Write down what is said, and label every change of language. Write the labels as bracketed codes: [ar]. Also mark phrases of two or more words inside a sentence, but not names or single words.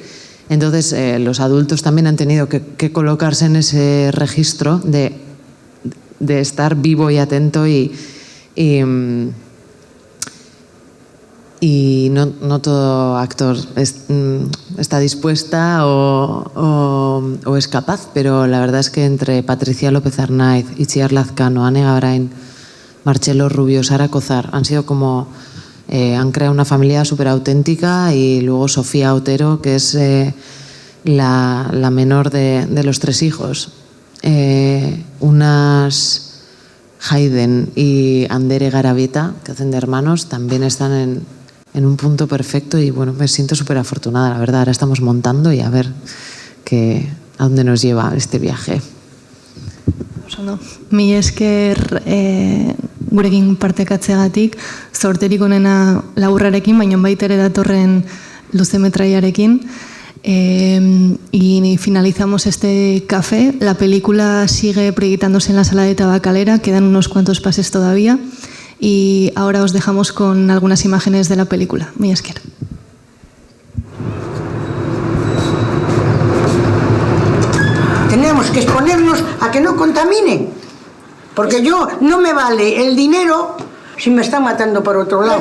[es] Entonces los adultos también han tenido que colocarse en ese registro de estar vivo y atento y no todo actor está dispuesta o es capaz, pero la verdad es que entre Patricia López Arnaiz, Itziar Lazcano, Ane Gabrain, Marcelo Rubio, Sara Cozar, han sido como han creado una familia súper auténtica, y luego Sofía Otero, que es la menor de los 3 hijos. Unas Hayden y Andere Garavita, que hacen de hermanos, también están en un punto perfecto, y bueno, me siento súper afortunada, la verdad. Ahora estamos montando y a ver a dónde nos lleva este viaje. [eu] Mi esker gurekin partekatzeagatik, zorterik onena laburrarekin, baina baita ere datorren luzemetraiarekin. [es] Y finalizamos este café. La película sigue proyectándose en la sala de Tabacalera, quedan unos cuantos pases todavía, y ahora os dejamos con algunas imágenes de la película. [eu] Mi esker. [es] Tenemos que exponernos a que no contaminen, porque no me vale el dinero si me están matando por otro lado.